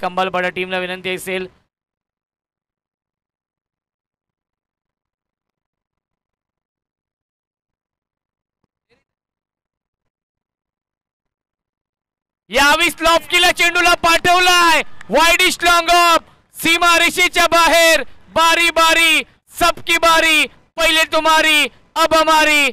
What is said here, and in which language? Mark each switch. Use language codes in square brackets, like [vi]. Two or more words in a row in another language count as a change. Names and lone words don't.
[mr] खंबालपाडा टीमला विनंती असेल. यावी स्लॉप केला, चेंडूला पाठवलाय [en] wideish long off. [mr] सीमा रेषेच्या बाहेर. [hi] बारी बारी सबकी बारी, पहिले तुम्हारी अब हमारी.